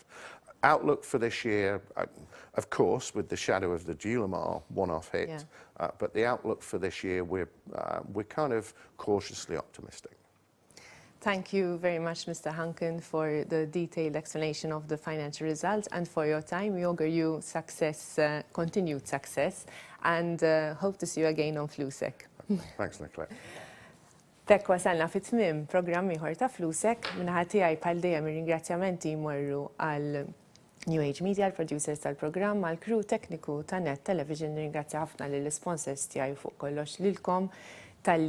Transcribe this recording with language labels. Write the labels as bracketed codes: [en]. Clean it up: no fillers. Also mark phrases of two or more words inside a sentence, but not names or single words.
[en] Outlook for this year, of course, with the shadow of the Deiulemar one-off hit, but the outlook for this year, we're kind of cautiously optimistic. Thank you very much, Mr. Hunkin, for the detailed explanation of the financial results and for your time. We augur you success, continued success, and hope to see you again on Flusek. Thanks, Nicola. [mt] Tek wasalna fit-tmiem programm ieħor ta' Flusek, minnaħa tiegħi bħal dejjem ir-ringrazzjamenti jmorru għal New Age Media, l-producers tal-programm, għal crew tekniku ta' Net Television. Ringrazzja ħafna lill-sponsors tiegħi fuq kollox lilkom tal-li segwejtuna.